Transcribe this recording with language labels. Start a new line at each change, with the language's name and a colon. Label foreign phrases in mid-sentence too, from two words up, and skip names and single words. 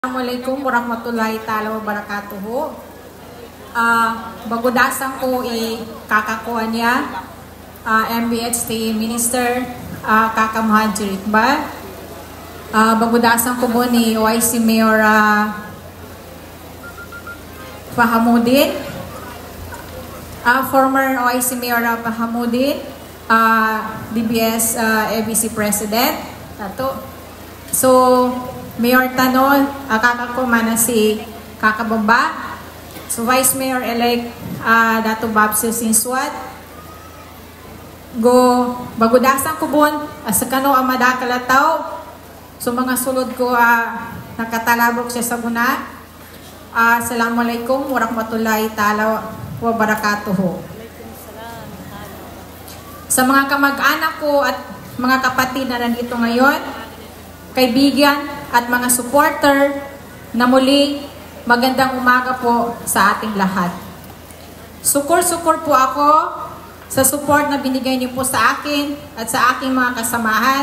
Arabic: السلام عليكم ورحمة الله تعالى وبركاته.
Maguindanaon: Bagudasan ko kakakuha niya MBHT Minister Kaka Muhadjir Iqbal. Bagudasan ko po ni YC Mayor Fahamuddin, former YC Mayor Fahamuddin,
English: DBS ABC President.
Maguindanaon: So Mayor Tanol, kakako mana si Kakabamba. So Vice Mayor-elect Dato Babsil Sinswat. Go bagudasan ko bon sa kano ang madakalataw. So mga sulod ko nakatalabok siya sa guna.
Arabic: السلام عليكم ورحمة الله تعالى وبركاته.
Filipino: Sa mga kamag-anak ko at mga kapatid na nandito ngayon, kaibigan at mga supporter, na muli magandang umaga po sa ating lahat. Sukur-sukur po ako sa support na binigay niyo po sa akin at sa aking mga kasamahan.